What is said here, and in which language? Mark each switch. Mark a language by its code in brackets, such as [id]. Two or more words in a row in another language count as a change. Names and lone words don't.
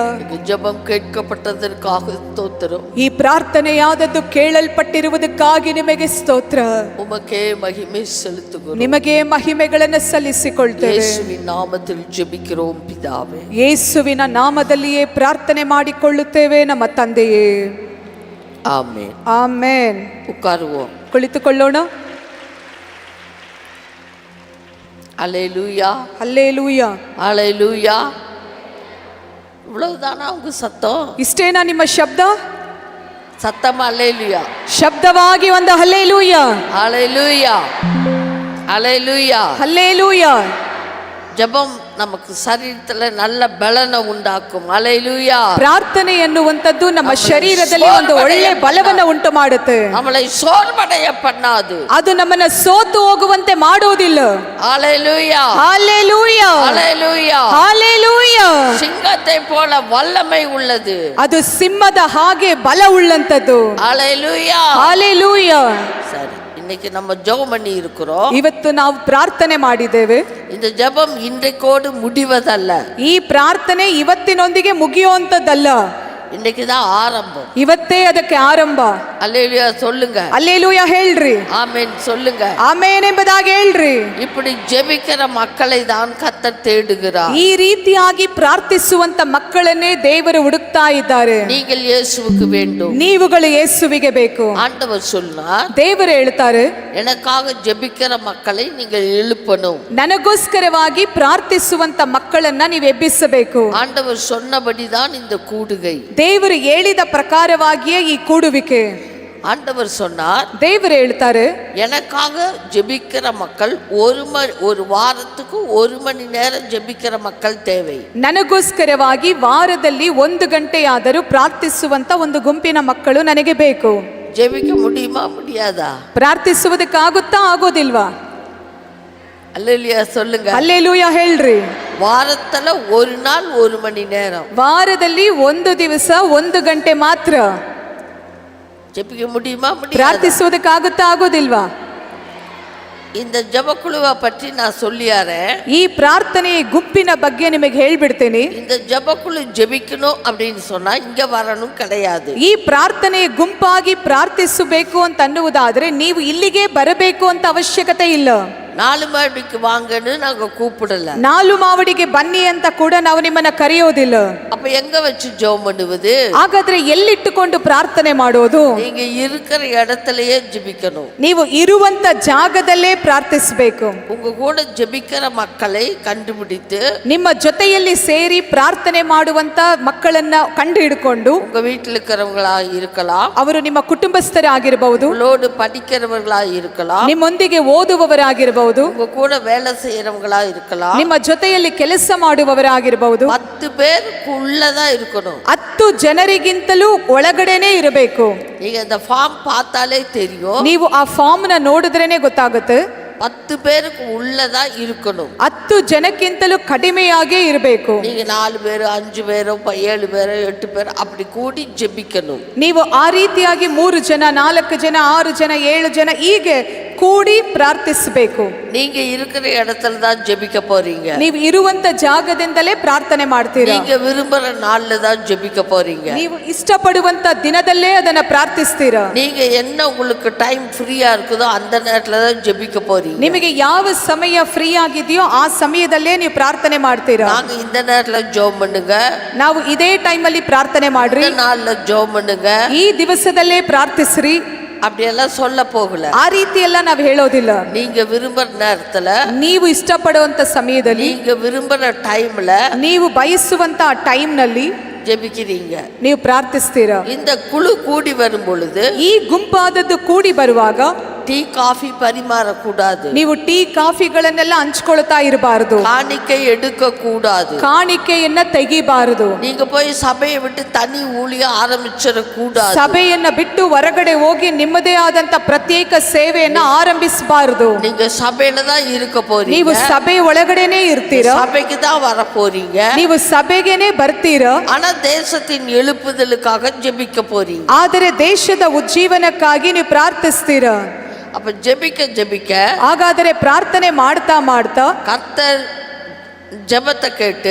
[ta] ஜெபம் கேட்கப்பட்டதற்காக ஸ்தோத்திரம். [kn] ಈ ಪ್ರಾರ್ಥನೆಯಾದದ್ದು ಕೇಳಲ್ಪಟ್ಟಿರುವುದಕ್ಕಾಗಿ ನಿಮಗೆ ಸ್ತೋತ್ರ. [ta] உமக்கே மகிமை செலுத்துகிறோம். [kn] ನಿಮಗೆ ಮಹಿಮೆಗಳನ್ನು ಸಲ್ಲಿಸಿಕೊಳ್ತೇವೆ. ಯೇಸುವಿನ ನಾಮದಲ್ಲಿ [ta] ಜೆபிக்கிறோம் பிதாவே. [kn] ಯೇಸುವಿನ ನಾಮದಲ್ಲಿಯೇ ಪ್ರಾರ್ಥನೆ ಮಾಡಿಕೊಳ್ಳುತ್ತೇವೆ ನಮ್ಮ ತಂದೆಯೇ. ಆಮೆನ್. ಆಮೆನ್. [ta] ಉட்காருவோம். [kn] ಕುಳಿತುಕೊಳ್ಳೋಣ. [ta] அல்லேலூயா. [kn] ಹಲ್ಲೇಲೂಯಾ. [ta] அல்லேலூயா. இவ்வளவுதானா உங்க சத்தம்? [kn] ಇಷ್ಟೇನಾ ನಿಮ್ಮ ಶಬ್ದ? [ta] சத்தமா அல்லேலூயா. [kn] ಶಬ್ದವಾಗಿ ಒಂದು ಹಲ್ಲೇಲೂಯಾ. [ta] அல்லேலூயா. அல்லேலூயா. [kn] ಹಲ್ಲೇಲೂಯಾ. [ta] ஜெபம் நமக்கு சரீரத்துல நல்ல பலனை உண்டாக்கும். அல்லேலூயா. [kn] ಪ್ರಾರ್ಥನೆ ಎನ್ನುವಂತದ್ದು ನಮ್ಮ ಶರೀರದಲ್ಲಿ ಒಂದು ಒಳ್ಳೆ ಬಲವನ್ನು ಉಂಟು ಮಾಡುತ್ತೆ. [ta] நம்மளை சோர்வடைய பண்ணாது. [kn] ಅದು ನಮ್ಮನ್ನ ಸೋತು ಹೋಗುವಂತೆ ಮಾಡುವುದಿಲ್ಲ. [ta] அல்லேலூயா. [kn] ಹಲ್ಲೇಲೂಯಾ. [ta] அல்லேலூயா. [kn] ಹಲ್ಲೇಲೂಯಾ. [ta] சிங்கத்தை போல வல்லமை உள்ளது. [kn] ಅದು ಸಿಂಹದ ಹಾಗೆ ಬಲ ಉಳ್ಳಂತದ್ದು. [ta] அல்லேலூயா. [kn] ಹಲ್ಲೇಲೂಯಾ. [ta] சரி, இன்னைக்கு நம்ம ஜெபம் பண்ணி இருக்கிறோம். [kn] ಇವತ್ತು ನಾವು ಪ್ರಾರ್ಥನೆ ಮಾಡಿದ್ದೇವೆ. [ta] இந்த ஜெபம் இன்றைக்கோடு முடிவதல்ல. [kn] ಈ ಪ್ರಾರ್ಥನೆ ಇವತ್ತಿನೊಂದಿಗೆ ಮುಗಿಯುವಂತದ್ದಲ್ಲ. [ta] இன்னைக்கு தான் ஆரம்பம். [kn] ಇವತ್ತೇ ಅದಕ್ಕೆ ಆರಂಭ. [ta] அல்லேலூயா சொல்லுங்க. [kn] ಹಲ್ಲೇಲೂಯಾ ಹೇಳ್ರಿ. [ta] ஆமென் சொல்லுங்க. [kn] ಆಮೆನ್ ಎಂಬುದಾಗಿ ಹೇಳ್ರಿ. [ta] இப்படி ஜெபிக்கிற மக்களை தான் கர்த்தர் தேடுகிறார். [kn] ಈ ರೀತಿಯಾಗಿ ಪ್ರಾರ್ಥಿಸುವಂತ ಮಕ್ಕಳನ್ನೇ ದೇವರು ಹುಡುಕ್ತಾ ಇದ್ದಾರೆ. [ta] நீங்கள் இயேசுவுக்கு வேண்டும். [kn] ನೀವುಗಳು ಯೇಸುವಿಗೆ ಬೇಕು. [ta] ஆண்டவர் சொன்னார், [kn] ದೇವರು ಹೇಳ್ತಾರೆ, [ta] எனக்காக ஜெபிக்கிற மக்களை நீங்கள் எழுப்பணும். [kn] ನನಗೋಸ್ಕರವಾಗಿ ಪ್ರಾರ್ಥಿಸುವಂತ ಮಕ್ಕಳನ್ನ ನೀವು ಎಬ್ಬಿಸಬೇಕು. [ta] ஆண்டவர் சொன்னபடி தான் இந்த கூடுகை. [kn] ದೇವರು ಹೇಳಿದ ಪ್ರಕಾರವಾಗಿಯೇ ಈ ಕೂಡುವಿಕೆ. [ta] ஆண்டவர் சொன்னார், [kn] ದೇವರು ಹೇಳ್ತಾರೆ, [ta] எனக்காக ஜெபிக்கிற மக்கள் ஒரு வாரத்துக்கு 1 மணி நேரம் ஜெபிக்கிற மக்கள் தேவை. [kn] ನನಗೋಸ್ಕರವಾಗಿ ವಾರದಲ್ಲಿ 1 ಗಂಟೆಯಾದರೂ ಪ್ರಾರ್ಥಿಸುವಂತ ಒಂದು ಗುಂಪಿನ ಮಕ್ಕಳು ನನಗೆ ಬೇಕು. [ta] ஜெபிக்க முடியுமா முடியாதா? [kn] ಪ್ರಾರ್ಥಿಸುವುದಕ್ಕಾಗುತ್ತಾ ಆಗೋದಿಲ್ವಾ? [ta] அல்லேலூயா சொல்லுங்க. [kn] ಹಲ್ಲೇಲೂಯಾ ಹೇಳ್ರಿ. [ta] வாரத்துல ஒரு நாள் 1 மணி நேரம். [kn] ವಾರದಲ್ಲಿ 1 ದಿವಸ 1 ಗಂಟೆ ಮಾತ್ರ [ta] ஜெபிக்க முடியுமா முடியாதா? [kn] ಪ್ರಾರ್ಥಿಸುವುದಕ್ಕಾಗುತ್ತಾ ಆಗೋದಿಲ್ವಾ? [ta] இந்த ஜெபக்குழுவை பற்றி நான் சொல்லியாரேன். [kn] ಈ ಪ್ರಾರ್ಥನೆಯ ಗುಂಪಿನ ಬಗ್ಗೆ ನಿಮಗೆ ಹೇಳ್ಬಿಡ್ತೀನಿ. [ta] இந்த ஜெபக்குழு ஜெபிக்கணும் அப்படின்னு சொன்னா இங்க வரணும் கிடையாது. [kn] ಈ ಪ್ರಾರ್ಥನೆಯ ಗುಂಪಾಗಿ ಪ್ರಾರ್ಥಿಸಬೇಕು ಅಂತ ಅನ್ನುವುದಾದ್ರೆ ನೀವು ಇಲ್ಲಿಗೆ ಬರಬೇಕು ಅಂತ ಅವಶ್ಯಕತೆ ಇಲ್ಲ. [ta] 4 மணிக்கு வாங்கன்னு நாங்க கூப்பிடல. [kn] 4 ಮಾವಡಿಗೆ ಬನ್ನಿ ಅಂತ ಕೂಡ ನಾವು ನಿಮ್ಮನ್ನ ಕರೆಯೋದಿಲ್ಲ. [ta] அப்ப எங்க வச்சு ஜெபம் பண்ணுவது? [kn] ಹಾಗಾದ್ರೆ ಎಲ್ಲಿಟ್ಟುಕೊಂಡು ಪ್ರಾರ್ಥನೆ ಮಾಡೋದು? [ta] நீங்க இருக்கிற இடத்திலேயே ஜெபிக்கணும். [kn] ನೀವು ಇರುವಂತ ಜಾಗದಲ್ಲೇ ಪ್ರಾರ್ಥಿಸಬೇಕು. [ta] உங்க கூட ஜெபிக்கிற மக்களை கண்டுபிடித்து [kn] ನಿಮ್ಮ ಜೊತೆಯಲ್ಲಿ ಸೇರಿ ಪ್ರಾರ್ಥನೆ ಮಾಡುವಂತ ಮಕ್ಕಳನ್ನ ಕಂಡು ಹಿಡ್ಕೊಂಡು, [ta] உங்க வீட்டில் இருக்கிறவங்களா இருக்கலாம், [kn] ಅವರು ನಿಮ್ಮ ಕುಟುಂಬಸ್ಥರಾಗಿರಬಹುದು, [ta] உங்களோடு படிக்கிறவர்களா இருக்கலாம், [kn] ನಿಮ್ಮೊಂದಿಗೆ ಓದುವವರಾಗಿರಬಹುದು, [ta] உங்க கூட வேலை செய்யறவங்களா இருக்கலாம், [kn] ನಿಮ್ಮ ಜೊತೆಯಲ್ಲಿ ಕೆಲಸ ಮಾಡುವವರಾಗಿರಬಹುದು. [ta] 10 பேருக்குள்ளதான் இருக்கணும். [kn] 10 ಜನರಿಗಿಂತಲೂ ಒಳಗಡೆನೆ ಇರಬೇಕು. [ta] நீங்க இந்த ஃபார்ம் பார்த்தாலே தெரியும். [kn] ನೀವು ಆ ಫಾರ್ಮ್ ನ ನೋಡಿದ್ರೇನೆ ಗೊತ್ತಾಗುತ್ತೆ. [ta] 10 பேருக்கு உள்ளதா இருக்கணும். [kn] 10 ಜನಕ್ಕಿಂತಲೂ ಕಡಿಮೆಯಾಗೇ ಇರಬೇಕು. [ta] நீங்க 4 பேர் 5 பேர் 7 பேர் 8 பேர் அப்படி கூடி ஜெபிக்கணும். [kn] ನೀವು ಆ ರೀತಿಯಾಗಿ 3 ಜನ 4 ಜನ 6 ಜನ 7 ಜನ ಹೀಗೆ ಕೂಡಿ ಪ್ರಾರ್ಥಿಸಬೇಕು. [ta] நீங்க இருக்கிற இடத்துல தான் ஜெபிக்க போறீங்க. [kn] ನೀವು ಇರುವಂತ ಜಾಗದಿಂದಲೇ ಪ್ರಾರ್ಥನೆ ಮಾಡ್ತೀರಾ. [ta] நீங்க விரும்புற நாள்ல தான் ஜெபிக்க போறீங்க. [kn] ನೀವು ಇಷ್ಟಪಡುವಂತ ದಿನದಲ್ಲೇ ಅದನ್ನ ಪ್ರಾರ್ಥಿಸ್ತೀರಾ. [ta] நீங்க என்ன உங்களுக்கு [en] time free [ta] இருக்குதோ அந்த நேரத்துல தான் ஜெபிக்க போறீங்க. [kn] ನಿಮಗೆ ಯಾವ ಸಮಯ ಫ್ರೀ ಆಗಿದೆಯೋ ಆ ಸಮಯದಲ್ಲೇ ನೀವು ಪ್ರಾರ್ಥನೆ ಮಾಡ್ತೀರಾ. [ta] நாங்க இந்த நேரத்துல ஜெபம் பண்ணுங்க, [kn] ನಾವು ಇದೇ ಟೈಮ್ ಅಲ್ಲಿ ಪ್ರಾರ್ಥನೆ ಮಾಡ್ರಿ, [ta] இந்த நாள்ல ஜெபம் பண்ணுங்க, [kn] ಈ ದಿವಸದಲ್ಲೇ ಪ್ರಾರ್ಥಿಸ್ರಿ [ta] அப்படியெல்லாம் சொல்ல போகல. [kn] ಆ ರೀತಿ ಎಲ್ಲ ನಾವು ಹೇಳೋದಿಲ್ಲ. [ta] நீங்க விரும்புற நேரத்துல, [kn] ನೀವು ಇಷ್ಟಪಡುವಂತ ಸಮಯದಲ್ಲಿ, [ta] நீங்க விரும்புற டைம்ல, [kn] ನೀವು ಬಯಸುವಂತ ಟೈಮ್ ನಲ್ಲಿ [ta] ஜெபிக்கிறீங்க, [kn] ನೀವು ಪ್ರಾರ್ಥಿಸ್ತೀರಾ. [ta] இந்த குழு கூடி வரும் பொழுது [kn] ಈ ಗುಂಪಾದದ್ದು ಕೂಡಿ ಬರುವಾಗ [en] tea coffee [ta] பரிமாறக்கூடாது. [kn] ನೀವು ಟೀ ಕಾಫಿಗಳನ್ನೆಲ್ಲ ಹಂಚ್ಕೊಳ್ತಾ ಇರಬಾರದು. [ta] காணிக்கை எடுக்க கூடாது. [kn] ಕಾಣಿಕೆಯನ್ನ ತೆಗಿಬಾರದು. [ta] நீங்க போய் சபையை விட்டு தனி ஊழியம் ஆரம்பிச்சிட கூடாது. [kn] ಸಭೆಯನ್ನ ಬಿಟ್ಟು ಹೊರಗಡೆ ಹೋಗಿ ನಿಮ್ಮದೇ ಆದಂತ ಪ್ರತ್ಯೇಕ ಸೇವೆಯನ್ನ ಆರಂಭಿಸಬಾರದು. [ta] நீங்க சபையில தான் இருக்க போறீங்க. [kn] ನೀವು ಸಭೆ ಒಳಗಡೆನೇ ಇರ್ತೀರಾ. [ta] சபைக்கு தான் வர போறீங்க. [kn] ನೀವು ಸಭೆಗೆನೇ ಬರ್ತೀರಾ. [ta] ஆனா தேசத்தின் எழுப்புதலுக்காக ஜெபிக்க போறீங்க. [kn] ಆದರೆ ದೇಶದ ಉಜ್ಜೀವನಕ್ಕಾಗಿ ನೀವು ಪ್ರಾರ್ಥಿಸ್ತೀರಾ. [ta] அப்ப ஜெபிக்க [kn] ಹಾಗಾದರೆ ಪ್ರಾರ್ಥನೆ ಮಾಡ್ತಾ ಮಾಡ್ತಾ [ta] கர்த்தர் ஜெபத்தை கேட்டு